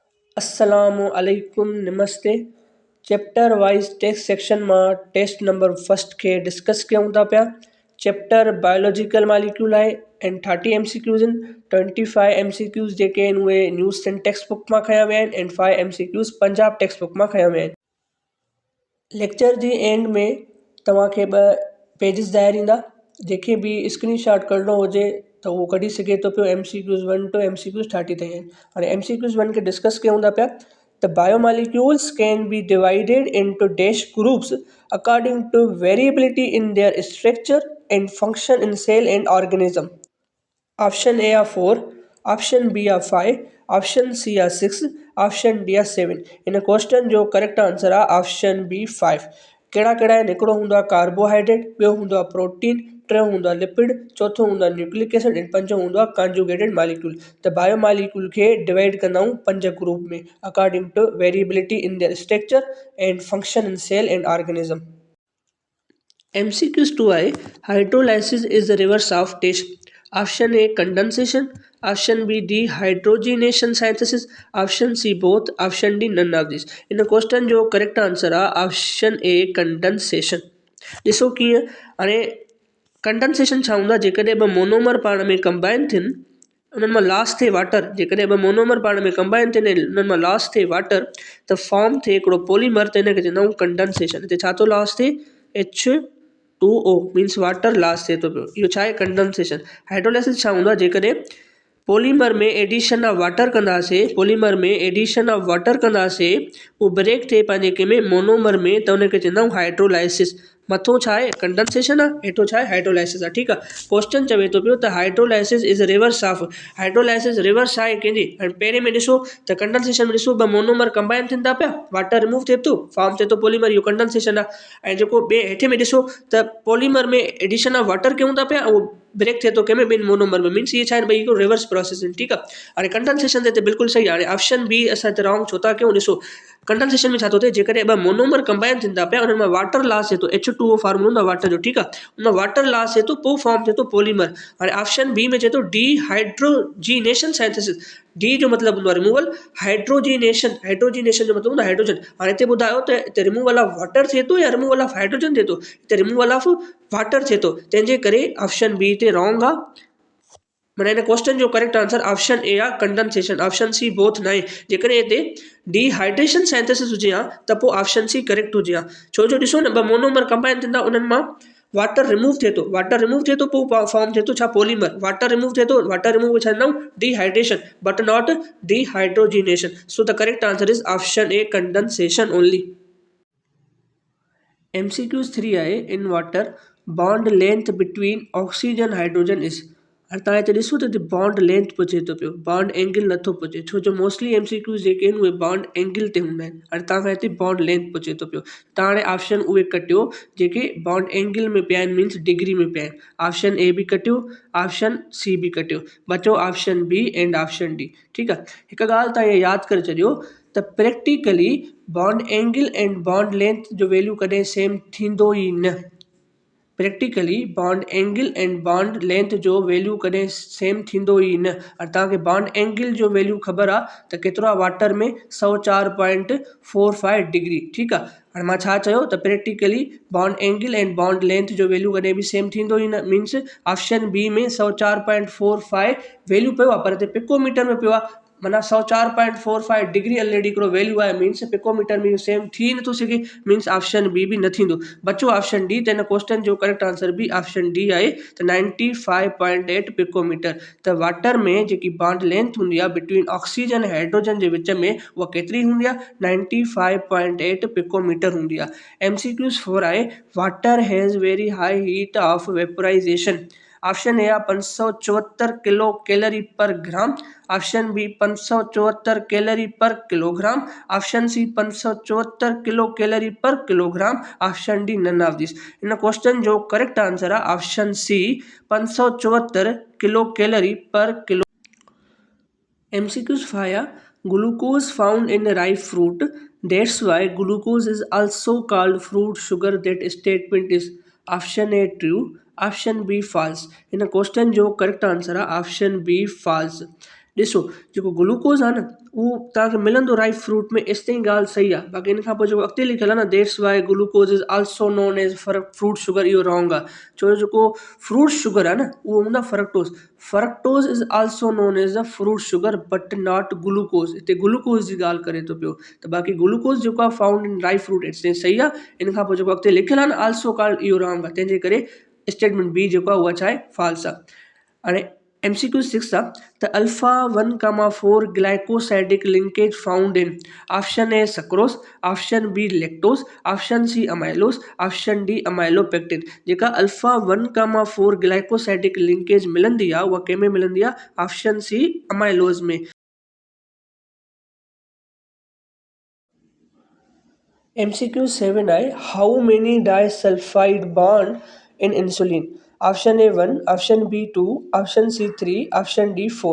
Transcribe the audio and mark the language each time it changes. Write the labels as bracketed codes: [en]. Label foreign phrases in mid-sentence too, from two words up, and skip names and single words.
[ar] السلام عليكم [sd] नमस्ते। [en] chapter wise text section [sd] में [en] test number first [sd] के डिस्कस कयूं था पिया। [en] chapter biological molecule [sd] है [en] and 30 MCQs in 25 MCQs [sd] जेके इन उहे [en] news Sindh text book [sd] में खया विया आहिनि [en] and 5 MCQs Punjab text book [sd] में खया विया आहिनि। लेक्चर जी एंड में तव्हांखे 2 पेजिस ज़ाहिर ईंदा। जेके भी स्क्रीनशॉट कढणो हुजे त उहो कढी सघे थो पियो। [en] MCQs 1 to MCQs 30 [sd] ताईं आहिनि। हाणे MCQs 1 खे डिस्कस कयूं था पिया। [en] The biomolecules can be divided into dash groups according to variability in their structure and function in cell and organism. Option A are 4, option B are 5, option C are 6, option D are 7. [sd] इन क्वेश्चन जो [en] correct answer [sd] आहे [en] option B [sd] 5। कहिड़ा कहिड़ा आहिनि? हिकिड़ो हूंदो आहे कार्बोहाइड्रेट, ॿियो हूंदो आहे प्रोटीन, टियों हूंदो आहे लिपिड, चौथों हूंदो आहे [en] nucleic acid [sd] ऐं पंजो हूंदो आहे [en] conjugated molecule. [sd] त बायोमॉलिक्यूल खे डिवाइड कंदा आहियूं 5 ग्रुप में [en] according to variability in their structure and function in cell and organism. MCQs 2 है hydrolysis is the reverse of TASTE. Option A condensation, option B dehydrogenation synthesis, option C both, option D none of these. [sd] इन क्वेश्चन जो [en] correct answer [sd] आहे [en] option A condensation. [sd] ॾिसो कीअं हाणे कंडेंसेशन छा हूंदो आहे? जेकॾहिं ॿ मोनोमर पाण में कंबाइन थियनि उन्हनि मां लॉस थिए वाटर, जेकॾहिं ॿ मोनोमर पाण में कंबाइन थियनि उन्हनि मां लॉस थिए वाटर त फॉर्म थिए हिकिड़ो पॉलीमर, त हिनखे चवंदा आहियूं कंडेंसेशन। हिते छा थो लॉस थिए? H2O [en] means water loss [sd] थिए थो पियो। इहो छा आहे? कंडेंसेशन। हाइड्रोलाइसिस छा हूंदो आहे? जेकॾहिं पॉलीमर में [en] addition of water [sd] कंदासीं, पॉलीमर में [en] addition of water [sd] कंदासीं, उहो ब्रेक थिए पंहिंजे कंहिंमें मोनोमर में, त उनखे चवंदा आहियूं हाइड्रोलाइसिस। मथो छा आहे? कंडेंसेशन आहे, हेठो छा आहे? हाइड्रोलाइसिस आहे। ठीकु आहे। क्वेश्चन चवे थो पियो त [en] hydrolysis is reverse of. [sd] हाइड्रोलाइसिस रिवर्स आहे कंहिंजी? हाणे पहिरें में ॾिसो त कंडेंसेशन में ॾिसो ॿ मोनोमर कंबाइन थियनि था पिया, [en] water remove [sd] थिए थो, फॉर्म थिए थो पॉलीमर, इहो कंडेंसेशन आहे। ऐं जेको ॿिए हेठे में ॾिसो त पॉलीमर में [en] addition of water [sd] कयूं था पिया, उहो ब्रेक थिए थो कंहिंमें? ॿिनि मोनोमर में। मीन्स इहे छा आहिनि? ॿई हिकिड़ो [en] reverse process [sd] आहिनि। ठीकु आहे। हाणे कंडेंसेशन ते बिल्कुलु सही आहे। हाणे [en] option B [sd] असां हिते रॉन्ग छो था कयूं? ॾिसो कंडेंसेशन में छा थो थिए? जेकॾहिं ॿ मोनोमर कंबाइन थियनि था पिया, उन्हनि मां [en] water loss [sd] थिए थो, H2O फॉर्म हूंदो आहे वाटर जो। ठीकु आहे। उन [en] water loss [sd] थिए थो, पोइ फॉर्म थिए थो पॉलीमर। हाणे [en] option B [sd] में चए थो [en] dehydrogenation synthesis. [sd] डी जो मतिलबु हूंदो आहे रिमूवल, हाइड्रोजीनेशन, हाइड्रोजीनेशन जो मतिलबु हूंदो आहे हाइड्रोजन। हाणे हिते ॿुधायो त हिते [en] removal of water [sd] थिए थो या [en] removal of hydrogen [sd] थिए थो? हिते [en] removal of water [sd] थिए थो, तंहिंजे करे [en] option B [sd] हिते रॉन्ग आहे। माना हिन क्वेश्चन जो [en] correct answer option A [sd] आहे कंडेंसेशन। [en] option C both [sd] न आहे। जेकॾहिं हिते [en] dehydration synthesis [sd] हुजे हा त पोइ [en] option C correct [sd] हुजे हा। छो जो ॾिसो न, ॿ मोनोमर कंबाइन थींदा, उन्हनि मां [en] water remove [sd] थिए थो, [en] water remove [sd] थिए थो, पोइ फॉर्म थिए थो छा? पॉलीमर। [en] water remove [sd] थिए थो, [en] water remove [sd] छा चवंदा आहियूं? डीहाइड्रेशन, [en] But not dehydrogenation. So the correct answer is option A condensation only. MCQs 3 आहे in water bond length between oxygen hydrogen is। [sd] हाणे तव्हां हिते ॾिसो त हिते [en] bond length [sd] पुछे थो पियो, [en] bond angle [sd] नथो पुछे, छो जो [en] mostly MCQs [sd] जेके आहिनि उहे [en] bond angle [sd] ते हूंदा आहिनि। हाणे तव्हांखां हिते [en] bond length [sd] पुछे थो पियो, तव्हां हाणे ऑप्शन उहे कटियो जेके [en] bond angle [sd] में पिया आहिनि, [en] means degree [sd] में पिया आहिनि। [en] option A [sd] बि कटियो, [en] option C [sd] बि कटियो, बचो [en] option B and option D. [sd] ठीकु आहे। हिकु ॻाल्हि तव्हां इहा यादि करे छॾियो त [en] practically bond angle and bond length [sd] जो वैल्यू कॾहिं सेम थींदो ई न। [en] practically bond angle and bond length [sd] जो वैल्यू कॾहिं सेम थींदो ई न। और तव्हांखे [en] bond angle [sd] जो वैल्यू ख़बर आहे त केतिरो आहे? वाटर में 104.45 डिग्री। ठीकु आहे। हाणे मां छा चयो त [en] practically bond angle and bond length [sd] जो वैल्यू कॾहिं बि सेम थींदो ई न। [en] means option B [sd] में 104.45 वैल्यू पियो आहे, पर हिते पिकोमीटर में पियो आहे। माना 104.45 [en] degree already [sd] हिकिड़ो वैल्यू आहे, [en] means picometer [sd] में सेम थी नथो सघे। [en] means option B [sd] बि न थींदो। बचो [en] option D. [sd] त हिन क्वेश्चन जो [en] correct answer [sd] बि [en] option D [sd] आहे, त 95.8 पिकोमीटर। त वाटर में जेकी [en] bond length [sd] हूंदी आहे [en] between oxygen [sd] ऐं हाइड्रोजन जे विच में, उहा केतिरी हूंदी आहे? 95.8 पिकोमीटर हूंदी आहे। MCQs 4 आहे [en] water has very high heat of vaporization. Option A आहे 574 kilo calorie per gram, option B 574 calorie per kilogram, option C 574 kilo calorie per kilogram, option D none of this। [sd] इन क्वेश्चन जो [en] correct answer [sd] आहे [en] option C 574 kilo calorie per kilo. MCQs 5 are glucose found in ripe fruit. That's why glucose is also called fruit sugar. That statement is option A true, option B false. In a question जो correct answer है option B false. [sd] ॾिसो जेको ग्लूकोज़ आहे न उहो तव्हांखे मिलंदो [en] right fruit [sd] में, एसि ताईं ॻाल्हि सही आहे। बाक़ी इन खां पोइ जेको अॻिते लिखियलु आहे न, [en] that's why glucose is also known as fruit sugar, [sd] इहो रॉन्ग आहे। छो जो जेको [en] fruit sugar [sd] आहे न उहो हूंदो आहे फ्रक्टोज़। [en] Fructose is also known as a fruit sugar but not glucose. [sd] हिते ग्लूकोज़ जी ॻाल्हि करे थो पियो। त बाक़ी ग्लूकोज़ जेको आहे [en] found in dry fruit, [sd] एसि ताईं सही आहे। इन खां पोइ जेको अॻिते लिखियलु आहे न [en] also called, [sd] इहो रॉन्ग आहे। तंहिंजे करे स्टेटमेंट बी जेको आहे उहा छा आहे, फॉल्स आहे। हाणे MCQ 6 आहे त [en] alpha 1,4 glycosidic linkage found in option A sucrose, option B lactose, option C amylose, option D amylopectin. [sd] जेका [en] alpha 1,4 glycosidic linkage [sd] मिलंदी आहे उहा कंहिंमें मिलंदी आहे, [en] option C [sd] अमाइलोज में। [en] MCQ 7 आहे how many disulfide bond in insulin, option A 1, option B 2, option C 3, option D 4.